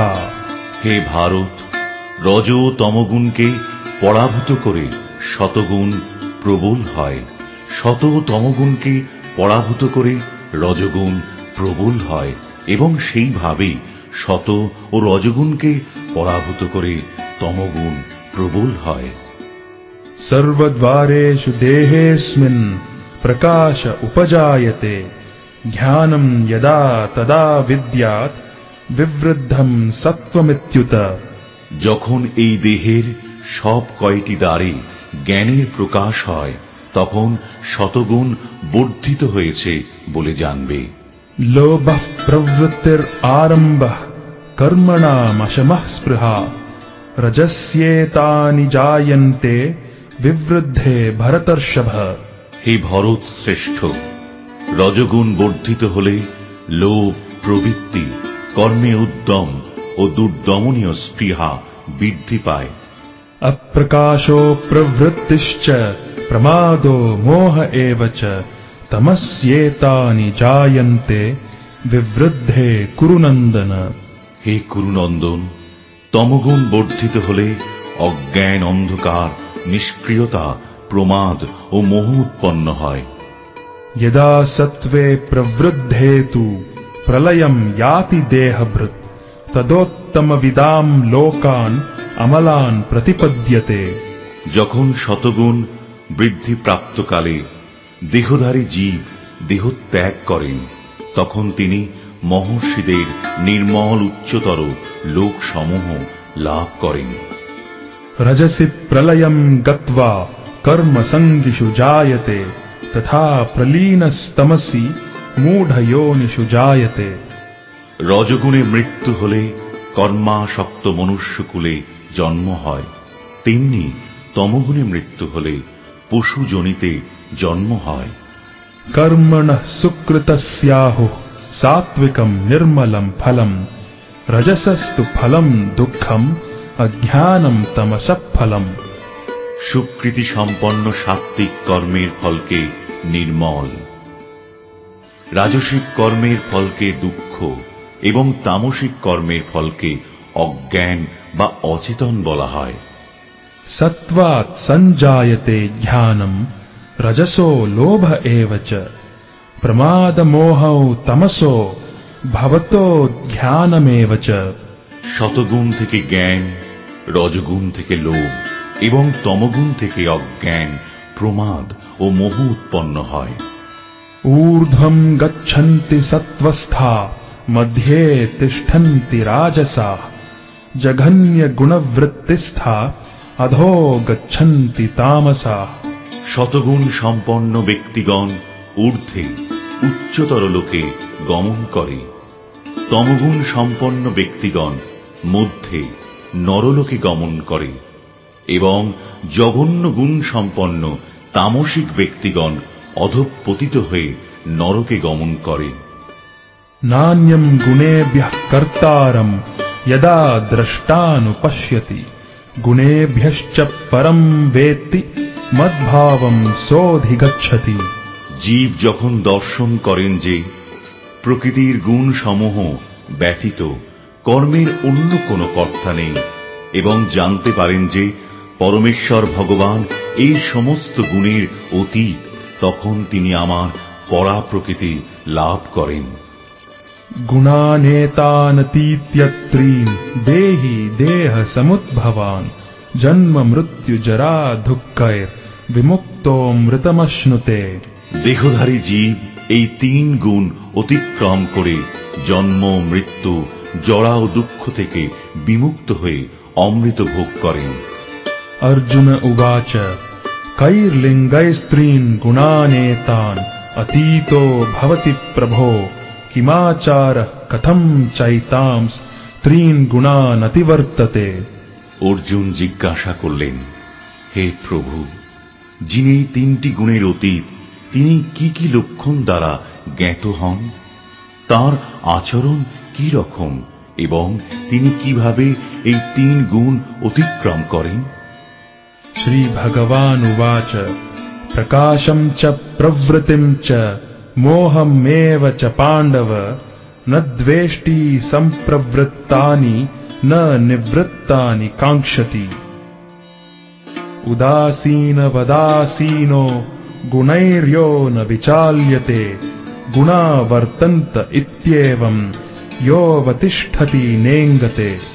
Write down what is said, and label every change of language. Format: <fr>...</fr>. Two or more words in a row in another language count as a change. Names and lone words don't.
<bn>হে ভারত, রজ ও তমগুণকে পরাভূত করে শতগুণ প্রবল হয়, শত ও তমগুণকে পরাভূত করে রজগুণ প্রবল হয় এবং সেইভাবে শত ও রজগুণকে পরাভূত করে তমগুণ প্রবল হয়।</bn> <sa>সর্বদ্বারেষু দেহেস্মিন প্রকাশ উপজায়তে ज्ञानं यदा तदा विद्यात् विवृद्धं सत्वमित्युत।</sa> <bn>যখন এই দেহের সব কয়টি দ্বারে জ্ঞানের প্রকাশ হয় তখন শতগুণ বর্ধিত হয়েছে বলে জানবে।</bn> <sa>लोभः प्रवृत्तिरारम्भः कर्मणामशमः स्पृहा रजस्येतानि जायन्ते विवृद्धे भरतर्षभ।</sa> <bn>হে ভরত শ্রেষ্ঠ, রজগুণ বর্ধিত হলে লোভ, প্রবৃত্তি, কর্মে উদ্যম ও দুর্দমনীয় স্পৃহা বৃদ্ধি পায়।</bn> <sa>अप्रकाशो प्रवृत्तिश्च प्रमादो मोह एव च तमस्येतानि जायन्ते विवृद्धे कुरुनन्दन।</sa> <bn>হে কুরুনন্দন, তমগুণ বর্ধিত হলে অজ্ঞান, অন্ধকার, নিষ্ক্রিয়তা, প্রমাদ ও মোহ উৎপন্ন হয়।</bn> <sa>यदा सत्त्वे प्रवृद्धे तु प्रलयं याति देहभृत् तदोत्तमविदां लोकान् अमलान् प्रतिपद्यते।</sa> <bn>যখন শতগুণ বৃদ্ধি প্রাপ্তকালে দেহধারী জীব দেহ ত্যাগ করেন তখন তিনি মহর্ষিদের নির্মল উচ্চতর লোকসমূহ লাভ করেন।</bn> <sa>रजसि प्रलयं गत्वा कर्मसङ्गिषु जायते तथा प्रलीनस्तमसि मूढयोनिषु जायते।</sa> <bn>রজগুণে মৃত্যু হলে কর্মাসক্ত মনুষ্যকুলে জন্ম হয়, তেমনি তমগুণে মৃত্যু হলে পশু জনিতে জন্ম হয়।</bn> <sa>कर्मणः सुकृतस्याहुः सात्विकं निर्मलं फलं रजसस्तु फलं दुःखं अज्ञानं तमसः फलं।</sa> <bn>সুকৃতি সম্পন্ন সাত্ত্বিক কর্মের ফলকে নির্মল, রাজসিক কর্মের ফলকে দুঃখ এবং তামসিক কর্মের ফলকে অজ্ঞান বা অচেতন বলা হয়।</bn> <sa>सत्त्वात् सञ्जायते ज्ञानं रजसो लोभ एव च प्रमादमोहौ तमसो भवतो ज्ञानमेव च।</sa> <bn>শতগুণ থেকে জ্ঞান, রজগুণ থেকে লোভ এবং তমগুণ থেকে অজ্ঞান, প্রমাদ ও মোহ উৎপন্ন হয়।</bn> <sa>ऊर्ध्वं गच्छन्ति सत्त्वस्था मध्ये तिष्ठन्ति राजसाः जघन्यगुणवृत्तिस्था अधो गच्छन्ति तामसाः।</sa> <bn>শতগুণ সম্পন্ন ব্যক্তিগণ ঊর্ধ্বে উচ্চতর লোকে গমন করে, তমগুণ সম্পন্ন ব্যক্তিগণ মধ্যে নরলোকে গমন করে এবং জঘন্য গুণ সম্পন্ন তামসিক ব্যক্তিগণ অধঃপতিত হয়ে নরকে গমন করে।</bn> <sa>नान्यं गुणेभ्यः कर्तारं यदा द्रष्टानुपश्यति गुणेभ्यश्च परं वेत्ति मद्भावं सोऽधिगच्छति।</sa> <bn>জীব যখন দর্শন করেন যে প্রকৃতির গুণ সমূহ ব্যতীত কর্মের অন্য কোনো কর্তা নেই এবং জানতে পারেন যে পরমেশ্বর ভগবান এই সমস্ত গুণের অতীত, তখন তিনি আমার পরা প্রকৃতি লাভ করেন।</bn> <sa>गुणानेतानतीत्यत्रीन् देहि देह समुद्भवान् जन्म मृत्यु जरा दुःखैर्विमुक्तोऽमृतमश्नुते।</sa> <bn>দেহধারী জীব এই তিন গুণ অতিক্রম করে জন্ম, মৃত্যু, জরা ও দুঃখ থেকে বিমুক্ত হয়ে অমৃত ভোগ করেন।</bn> <sa>अर्जुन उवाच कैर्लिङ्गैस्त्रीन् गुणानेतान् अतीतो भवति प्रभो किमाचारः कथं चैतांस् त्रीन् गुणान् अतिवर्तते।</sa> <bn>অর্জুন জিজ্ঞাসা করলেন, হে প্রভু, যিনি এই তিনটি গুণের অতীত তিনি কি কি লক্ষণ দ্বারা জ্ঞাত হন, তার আচরণ কি রকম এবং তিনি কিভাবে এই তিন গুণ অতিক্রম করেন।</bn> <sa>श्री भगवानुवाच प्रकाशं च प्रवृत्तिं च मोहमेव च पाण्डव न द्वेष्टि सम्प्रवृत्तानि न निवृत्तानि काङ्क्षति। उदासीनवदासीनो गुणैर्यो न विचाल्यते गुणा वर्तन्त इत्येवं योऽवतिष्ठति नेङ्गते।</sa>